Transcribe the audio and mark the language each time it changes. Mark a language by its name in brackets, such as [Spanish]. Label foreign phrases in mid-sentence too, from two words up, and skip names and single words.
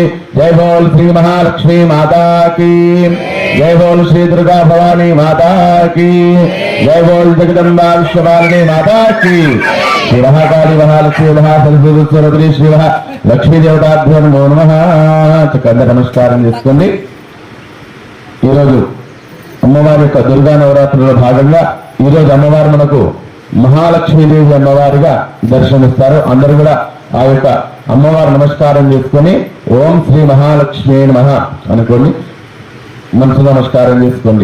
[Hindi] जय बोल श्री महालक्ष्मी माता की, जय बोल श्री दुर्गा भवानी माता की, जय बोल जगदम्बा विश्वपालिनी माता की। [Sanskrit] श्री महाकाली महालक्ष्मी महासरस्वती स्वरूपिणी श्री लक्ष्मी देवताभ्यो नमो नमः। [Telugu] చక్కగా నమస్కారం చేసుకోండి। ఈరోజు అమ్మవారి యొక్క దుర్గా నవరాత్రుల భాగంగా ఈరోజు అమ్మవారు మనకు మహాలక్ష్మీదేవి అమ్మవారిగా దర్శనమిస్తారు। అందరూ కూడా ఆ యొక్క అమ్మవారి నమస్కారం చేసుకొని [Sanskrit] ఓం శ్రీ మహాలక్ష్మీ నమః [Telugu] అనుకోండి, మనసు నమస్కారం చేసుకోండి।